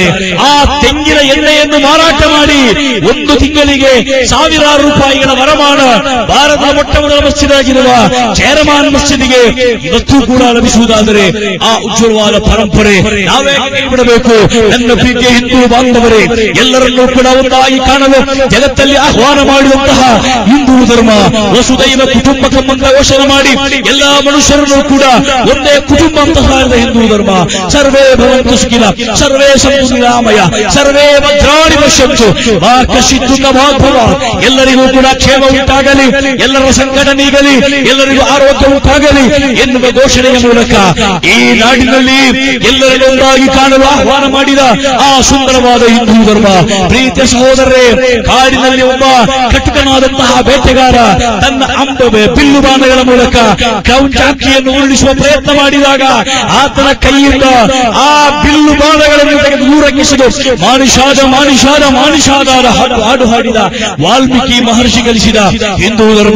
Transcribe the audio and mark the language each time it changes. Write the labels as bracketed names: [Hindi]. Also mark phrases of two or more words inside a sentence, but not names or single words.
[Kannada] ಆ ತೆಂಗಿನ ಎಣ್ಣೆಯನ್ನು ಮಾರಾಟ ಮಾಡಿ ಒಂದು ತಿಂಗಳಿಗೆ 1,000 ರೂಪಾಯಿಗಳ ವರಮಾನ ಭಾರತದ ಮೊಟ್ಟ ಮೊದಲ ಮಸ್ಜಿದ್ ಆಗಿರುವ ಚೇರಮಾನ್ ಮಸ್ಜಿದ್ಗೆ ಇವತ್ತೂ ಕೂಡ ಲಭಿಸುವುದಾದರೆ ಆ ಉಜ್ವಲವಾದ ಪರಂಪರೆ ನಾವೇ ಕೈಬಿಡಬೇಕು? ನನ್ನ ಪ್ರೀತಿಯ ಹಿಂದೂ ಬಾಂಧವರೇ, ಎಲ್ಲರನ್ನೂ ಕೂಡ ಒಂದಾಗಿ ಕಾಣಲು ಜಗತ್ತಲ್ಲಿ ಆಹ್ವಾನ ಮಾಡಿದಂತಹ ಹಿಂದೂ ಧರ್ಮ [Sanskrit] ವಸುದೈವ ಕುಟುಂಬಕಂ [Kannada] ಅಂತ ಘೋಷಣೆ ಮಾಡಿ ಎಲ್ಲಾ ಮನುಷ್ಯರನ್ನು ಕೂಡ ಒಂದೇ ಕುಟುಂಬ ಅಂತ ಸಾರಿದ ಹಿಂದೂ ಧರ್ಮ. [Sanskrit] ಸರ್ವೇ ಭವಂತು ಸುಖಿನ ಸರ್ವೇ ಸಂತು ನಿರಾಮಯ ಸರ್ವೇ ಭದ್ರಾಣಿ ಪಶ್ಯಂತು ಮಾ ಕಶ್ಚಿತ್ ದುಃಖಭಾಗ್ ಭವೇತ್. [Kannada] ಎಲ್ಲರಿಗೂ ಕೂಡ ಕ್ಷೇಮ ಉಂಟಾಗಲಿ, ಎಲ್ಲರ ಸಂಕಟ ನೀಗಲಿ, ಎಲ್ಲರಿಗೂ ಆರೋಗ್ಯ ಉಂಟಾಗಲಿ ಎನ್ನುವ ಘೋಷಣೆಯ ಮೂಲಕ ಈ ನಾಡಿನಲ್ಲಿ ಎಲ್ಲರನ್ನೂ ಒಂದಾಗಿ ಕಾಣಲು ಆಹ್ವಾನ ಮಾಡಿದ ಆ ಸುಂದರವಾದ ಹಿಂದೂ ಧರ್ಮ. ಪ್ರೀತಿಯ ಸಹೋದರರೇ, ಕಾಡಿನಲ್ಲಿ ಒಬ್ಬ ಕಟುಕನಾದಂತಹ ಬೇಟೆಗಾರ ತನ್ನ ಅಂಬೆ ಬಿಲ್ಲು ಬಾಣಗಳ ಮೂಲಕ ಕ್ರೌಂಚಾಕಿಯನ್ನು ಉರುಳಿಸುವ ಪ್ರಯತ್ನ ಮಾಡಿದಾಗ ಆತನ ಕೈಯಿಂದ ಆ ಬಿಲ್ಲು ಬಾಣಗಳನ್ನು ತೆಗೆದು ದೂರಕ್ಕಿಸಲು ಮಾನಿಷಾದ ಹಾಡು ಹಾಡಿದ ವಾಲ್ಮೀಕಿ ಮಹರ್ಷಿ ಗಳಿಸಿದ ಹಿಂದೂ ಧರ್ಮ.